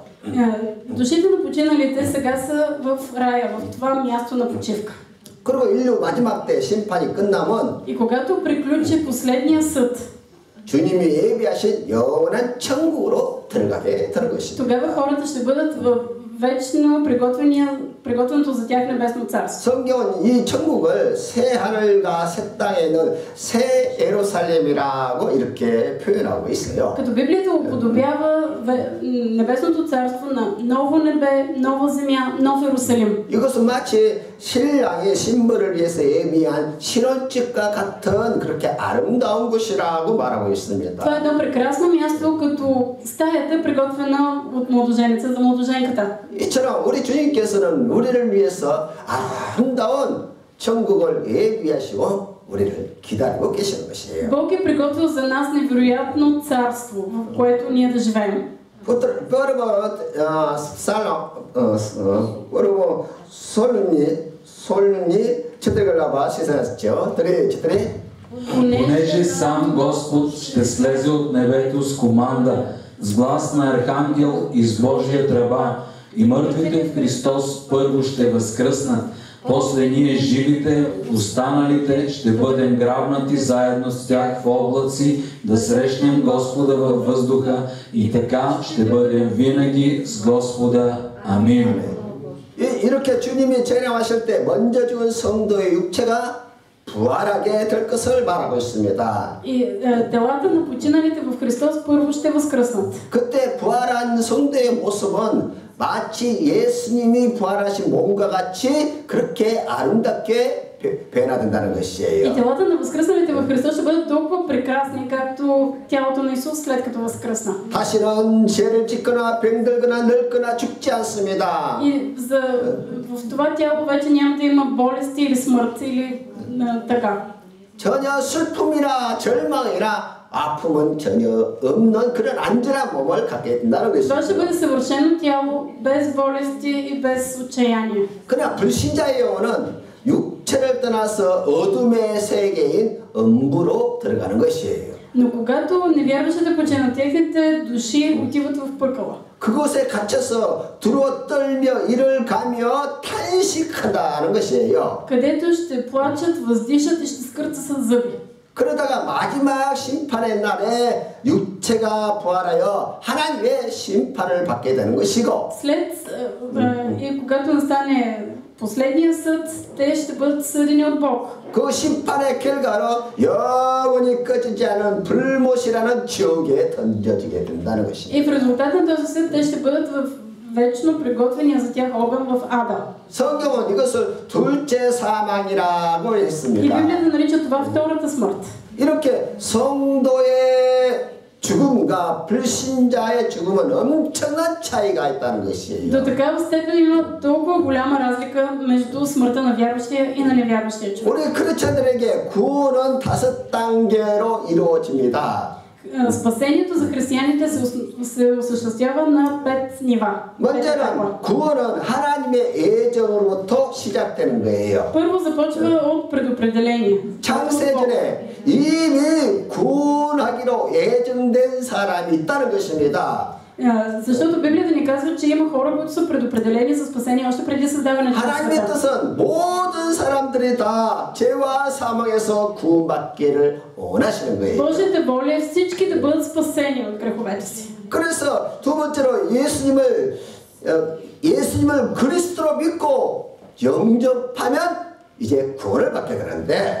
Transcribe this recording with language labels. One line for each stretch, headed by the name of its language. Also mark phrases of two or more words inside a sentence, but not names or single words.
Bulgarian: Душите на починалите сега са в рая, в това място на почивка.
Korean: 그리고 인류 마지막 때 심판이 끝나면
Bulgarian: И когато приключи последния съд,
Korean: 주님이 예비하신 영원한 천국으로 들어가게 되는 것입니다.
Bulgarian: тогава хората ще бъдат в вечно приготвеното за тях небесно царство.
Korean: 성경은 이 천국을 새 하늘과 새 땅에 있는 새 예루살렘이라고 이렇게 표현하고 있어요.
Bulgarian: Като Библията уподобява небесното царство на ново небе, нова земя, нов Иерусалим.
Korean: 이것은 마치 신랑이 신부를 위해서 예비한 신혼집과 같은 그렇게 아름다운 곳이라고 말하고 있습니다.
Bulgarian: Това е едно прекрасно място, като стаята приготвена от младоженеца за младоженката.
Korean: 이처럼 우리 주님께서는 우리를 위해서 아름다운 천국을 예비하시고 우리를 기다리고 계시는 것이에요.
Bulgarian: Бог е приготвил за нас невероятно царство, в което ние да живеем.
Korean: 여러분 솔루니 четири 시사했죠.
Bulgarian: четири. Понеже сам Господ ще слезе от небето с команда, с глас на архангел и с Божия тръба, и мъртвите в Христос първо ще възкръснат. После ние живите, останалите, ще бъдем грабнати заедно с тях в облаци, да срещнем Господа във въздуха и така ще бъдем винаги с Господа. Амин.
Korean: 이렇게 주님이 재림하실 때 먼저 죽은 성도의 육체가 부활하게 될 것을 말하고 있습니다.
Bulgarian: И телата на починалите в Христос първо ще възкръснат.
Korean: 그때 부활한 성도의 모습은 마치 예수님이 부활하신 몸과 같이 그렇게 아름답게 변화된다는
Bulgarian: И
Korean: 것이에요.
Bulgarian: телата на възкръсналите в Христос ще бъдат толкова прекрасни, както тялото на Исус след като възкръсна.
Korean: 다시는 죄를 짓거나 병들거나 늙거나 죽지 않습니다.
Bulgarian: И в това тяло вече няма да има болести или смърт или така.
Korean: 전혀 슬픔이나 절망이나 아픔은 전혀 없는 그런 안전한 몸을 갖게 된다는
Bulgarian: Това ще
Korean: 것입니다.
Bulgarian: бъде съвършено тяло, без болести и без отчаяние.
Korean: 그러나 불신자의 영혼은 육체를 떠나서 어둠의 세계인 음부로 들어가는 것이에요.
Bulgarian: Но когато невярващите починат, техните души отиват в пъкъла.
Korean: 그곳에 갇혀서 두루워 떨며 이를 가며 탄식한다는 것이에요.
Bulgarian: Където ще плачат, въздишат и ще скърцат с зъби.
Korean: 그러다가 마지막 심판의 날에 육체가 부활하여 하나님의 심판을 받게 되는 것이고
Bulgarian: И когато настане последния съд, те ще бъдат съдени от Бог.
Korean: 그 심판의 결과로 영원히 꺼지지 않은 불못이라는 지옥에 던져지게 된다는 것입니다.
Bulgarian: И в резултат на този съд, те ще бъдат в вечно приготвения за тях огън в ада.
Korean: 성경은 이것을 둘째 사망이라고
Bulgarian: И
Korean: 했습니다.
Bulgarian: Библията нарича това втората смърт.
Korean: 이렇게 성도의 죽음과 불신자의 죽음은 엄청난 차이가 있다는
Bulgarian: До
Korean: 것이에요.
Bulgarian: такава степен има толкова голяма разлика между смъртта на вярващия и на невярващия човек.
Korean: 우리 크리스천들에게 구원은 5단계로 이루어집니다.
Bulgarian: Спасението за християните се осъществява на 5 нива.
Korean: 먼저는 구원은 하나님의 예정으로부터 시작되는 거예요.
Bulgarian: Първо започва от предопределение.
Korean: 창세전에 이미 구원하기로 예정된 사람이 있다는 것입니다.
Bulgarian: Защото Библията ни казва, че има хора, които са предопределени за спасение още преди създаването на
Korean: 하나님의
Bulgarian: света.
Korean: 뜻은 모든 사람들이 다 죄와 사망에서 구원받기를 원하시는 거예요.
Bulgarian: Божията воля е всички да бъдат спасени от греховете си.
Korean: 그래서 두 번째로 예수님을 그리스도로 믿고 영접하면 이제 구원을 받게 되는데